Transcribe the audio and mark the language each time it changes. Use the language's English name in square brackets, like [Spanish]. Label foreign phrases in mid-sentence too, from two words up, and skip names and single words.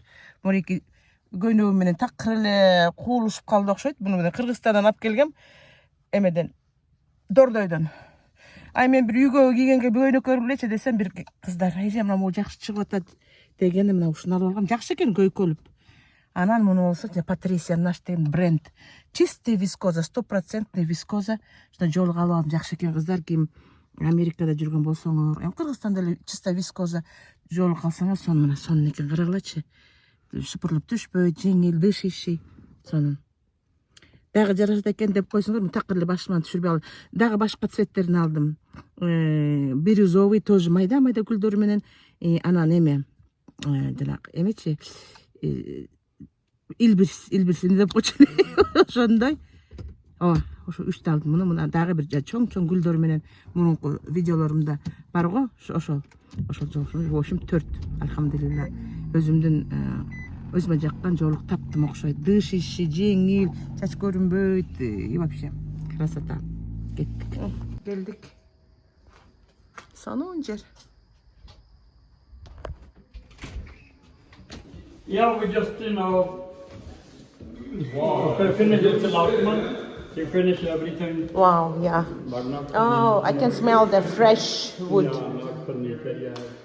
[Kyrgyz] Мореки көйнөгү менен такыр эле куулушуп калды окшойт. Буну менен Кыргызстандан алып келгем. Эмеден Дордойдон. Мен бир үйгө кийгенге көйнөк көрүп элечи десем, бир кыздар, "Эже, мына могу жакшы чыгып атат" дегени мына ушуну алып алгам. Жакшы экен көйкөлүп. Анан муну болсо, Патрисия наш деген бренд. [Russian] Чистый вискоза, 100% вискоза. [Kyrgyz] Что жолук алып алдым. Жакшы экен кыздар, ким Америкада жүргөн болсоңор, Кыргызстанда эле [Russian] чисто вискоза [Kyrgyz] жолук алсаңар, сону мына сонун экен, карагылачы. Шыпырлып түшпөйт, жеңил, дышиши. Сону. Дагы жарашат экен деп койсоңор, мен такыр эле башыман түшүрбөй алдым. Дагы башка цветтерин алдым. [Russian] Бирюзовый тоже [Kyrgyz] майда гүлдөрү менен, анан эме, жанагы эмечи, илбирсин деп койчу. Ошондой. Ошо 3 алдым. Муну дагы бир чоң гүлдөрү менен мурунку видеолорумда бар го, ошол жолук. [Russian] В общем 4, [Kyrgyz] алхамдулилла. Өзүмө жаккан жолук таптым окшойт. Дышиши, жеңил, чач көрүнбөйт, [Russian] и вообще красота. [Kyrgyz] Келдик. Сонун жер. [English] Yeah, we just, finish it the last month. You finish everything. Wow, yeah. But not Oh, I can smell the fresh wood. not furniture, yeah.